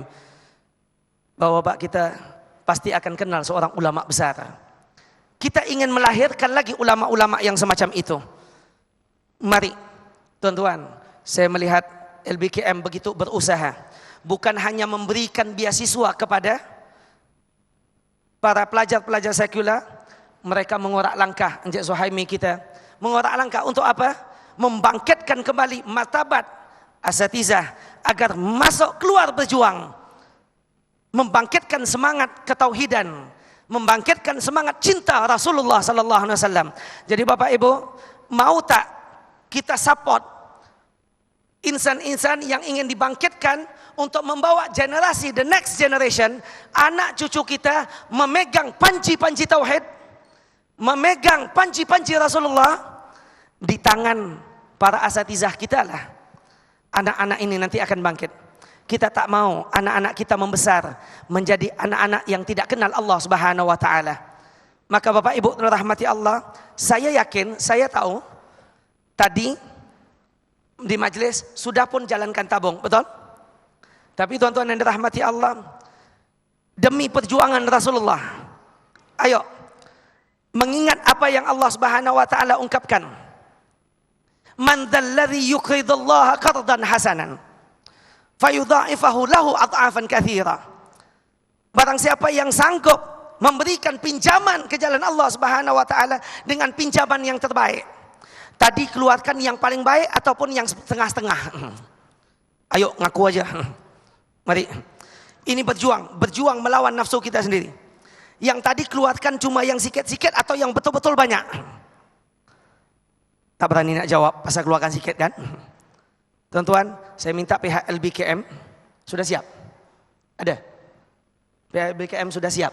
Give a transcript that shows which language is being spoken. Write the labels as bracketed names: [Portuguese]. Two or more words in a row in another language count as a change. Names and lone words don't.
[Malay] Bapak-bapak kita pasti akan kenal seorang ulama besar. Kita ingin melahirkan lagi ulama-ulama yang semacam itu. Mari, tuan-tuan, saya melihat LBKM begitu berusaha. Bukan hanya memberikan beasiswa kepada para pelajar-pelajar sekular, mereka mengorak langkah, Encik Suhaimi kita, mengorak langkah untuk apa? Membangkitkan kembali martabat asatizah agar masuk keluar berjuang. Membangkitkan semangat ketauhidan, membangkitkan semangat cinta Rasulullah [Arabic] صلى الله عليه وسلم. [Malay] Jadi Bapak Ibu, mau tak kita support insan-insan yang ingin dibangkitkan untuk membawa generasi, [English] the next generation, [Malay] anak cucu kita memegang panji-panji tauhid, memegang panji-panji Rasulullah di tangan para asatizah kita lah. Anak-anak ini nanti akan bangkit. Kita tak mau anak-anak kita membesar menjadi anak-anak yang tidak kenal Allah [Arabic] سبحانه وتعالى. [Malay] Maka Bapak Ibu rahmati Allah, saya yakin, saya tahu tadi di majelis sudah pun jalankan tabung, betul? Tapi tuan-tuan yang dirahmati Allah, demi perjuangan Rasulullah, ayo mengingat apa yang Allah [Arabic] سبحانه وتعالى [Malay] ungkapkan. [Arabic] من ذا الذي يقرض الله قرضا حسنا فيضاعفه له أضعافا كثيرة. [Malay] Barang siapa yang sanggup memberikan pinjaman ke jalan Allah [Arabic] سبحانه وتعالى [Malay] dengan pinjaman yang terbaik. Tadi keluarkan yang paling baik ataupun yang setengah-setengah. [Indonesian] Ayo ngaku aja. Mari. [Malay] Ini berjuang melawan nafsu kita sendiri. Yang tadi keluarkan cuma yang sikit-sikit atau yang betul-betul banyak. Tak berani nak jawab pasal keluarkan sikit kan? Tuan-tuan, saya minta pihak LBKM sudah siap. Ada? Pihak LBKM sudah siap.